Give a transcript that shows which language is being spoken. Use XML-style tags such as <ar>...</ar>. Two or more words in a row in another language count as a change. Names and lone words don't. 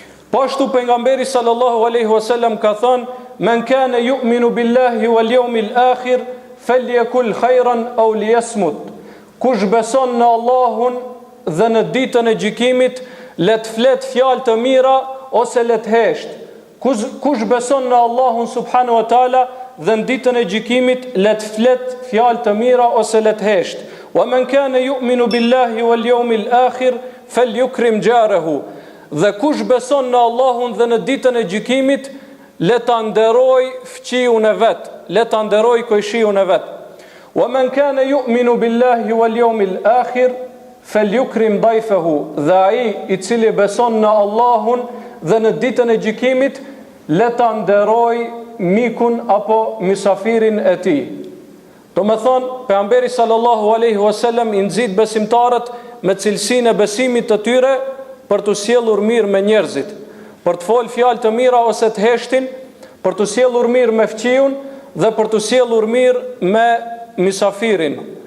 <sq>Po ashtu pejgamberi</sq> <ar>صلى الله عليه وسلم</ar> <sq>ka thënë:</sq> <ar>"من كان يؤمن بالله واليوم الآخر فليقل خيرا أو ليصمت."</ar> <sq>Kush beson në Allahun dhe në ditën e gjykimit, le të flet fjalë të mira ose le të hesht. Kush beson në Allahun</sq> <ar>سبحانه وتعالى</ar> <sq>dhe në ditën e gjykimit, le të flet fjalë të mira ose le të hesht.</sq> <ar>ومن كان يؤمن بالله واليوم الآخر فليكرم جاره.</ar> <sq>Dhe kush beson në Allahun dhe në ditën e gjykimit, le ta nderoj fqiun e vet, le ta nderoj kojshiun e vet.</sq> <ar>ومن كان يؤمن بالله واليوم الآخر فليكرم ضيفه.</ar> <sq>Dhe ai i cili beson në Allahun dhe në ditën e gjykimit, le ta nderoj mikun apo misafirin e tij. Do me thonë, pejgamberi</sq> <ar>صلى الله عليه وسلم</ar> <sq>i nxit besimtarët me cilësinë e besimit të tyre për të sjellur mirë me njerëzit, për të folë fjalë të mira ose të heshtin, për të sjellur mirë me fqiun dhe për të sjellur mirë me misafirin.</sq>